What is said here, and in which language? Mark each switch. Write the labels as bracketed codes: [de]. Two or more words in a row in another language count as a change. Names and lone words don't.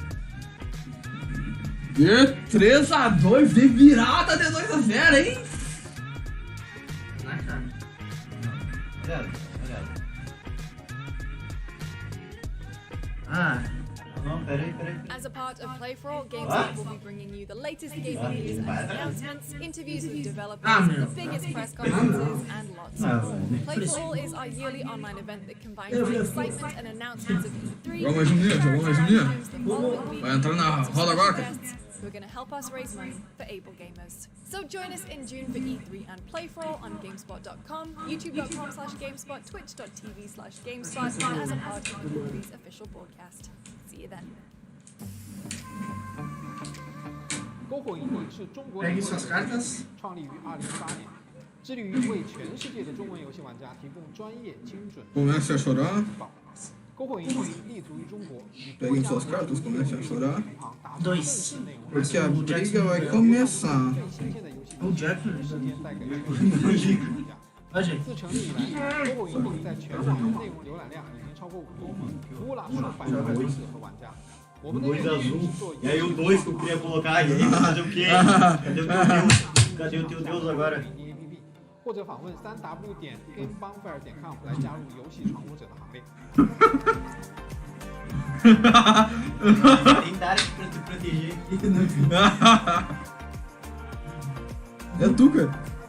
[pt] De 3-2, de virada de 2-0, hein? Na cara. Olha. Ah. [en] As a part of Play For All, GameSpot will be bringing you the latest gaming news and announcements, interviews with developers, the biggest press conferences, and lots more. Play For All is our yearly online event that combines the excitement and announcements of E3, [pt] Vamos mais um dia. Vai entrar na roda agora. [en] who are going to help us raise money for able gamers. So join us in June for E3 and Play For All on GameSpot.com, YouTube.com/GameSpot, Twitch.tv/GameSpot, and as a part of the movie's official broadcast. See you then. [zh] 篝火营地是中国游戏创立于2018年，致力于为全世界的中文游戏玩家提供专业、精准、 [pt] Começa a chorar. [zh] 篝火营地立足于中国，与 [pt] Peguem suas cartas, comece a chorar. 2. Porque a briga vai começar. O Jack [zh] 自成立以来，篝火营地在全网的内容浏览量已经超过5亿，服务了数百万游戏和玩家。我们的内容是做 [pt] E aí o 2 que eu queria colocar, e aí fazer o quê? Cadê o teu Deus agora? [zh] 或者访问3w.gamebonfire.com 来加入游戏闯入者的行列。 [pt] Tentaram te proteger aqui. É tu, cara.